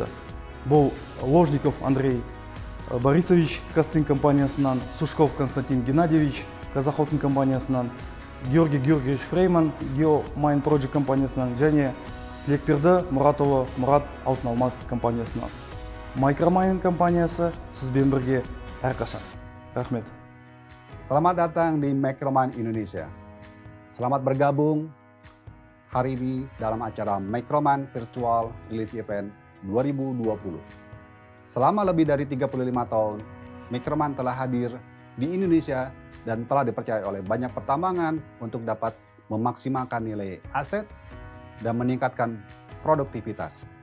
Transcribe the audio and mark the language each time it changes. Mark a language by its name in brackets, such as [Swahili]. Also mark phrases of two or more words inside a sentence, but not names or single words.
[Kazakh] Бұл Ложников Андрей Борисович Кастинг компаниясынан, Сушков Константин Геннадьевич Казахотын компаниясынан, Георгий Георгиевич Фрейман GeoMine Project компаниясынан және Тілекберді Мұратұлы Мұрат Алтын Алмас компаниясынан. Micromine компаниясы сізбен бірге әрқашан. Рахмет. [Indonesian] Selamat datang di Micromind Indonesia. Selamat bergabung hari ini dalam acara Micromind Virtual Release Event 2020. Selama lebih dari 35 tahun, Micromind telah hadir di Indonesia dan telah dipercaya oleh banyak pertambangan untuk dapat memaksimalkan nilai aset dan meningkatkan produktivitas.